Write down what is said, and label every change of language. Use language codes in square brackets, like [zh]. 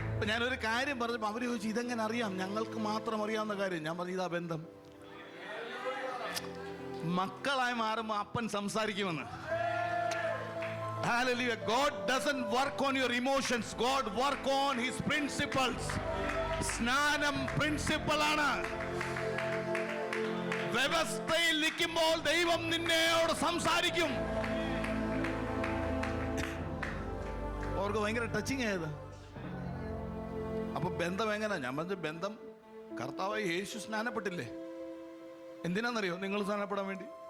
[ml] ഞാനൊരു കാര്യം പറഞ്ഞപ്പോൾ അവർ ചോദിച്ചു, ഇതെങ്ങനെ അറിയാം? ഞങ്ങൾക്ക് മാത്രം അറിയാവുന്ന കാര്യം. ഞാൻ പറഞ്ഞു, ഇതാ ബന്ധം. മക്കളായി മാറുമ്പോൾ അപ്പൻ സംസാരിക്കുമെന്ന്. [en] Hallelujah. God doesn't work on your emotions. God work on His principles. [ml] സ്നാനം പ്രിൻസിപ്പൽ ആണ്. വ്യവസ്ഥയിൽ നിൽക്കുമ്പോൾ ദൈവം നിന്നോട് സംസാരിക്കും. അവർക്ക് ഭയങ്കര ടച്ചിങ് ആയത്. അപ്പൊ ബന്ധം എങ്ങനെ? ഞാൻ പറഞ്ഞ ബന്ധം, കർത്താവായി യേശു സ്നാനപ്പെട്ടില്ലേ? എന്തിനാണെന്നറിയോ? നിങ്ങൾ സ്നാനപ്പെടാൻ വേണ്ടി.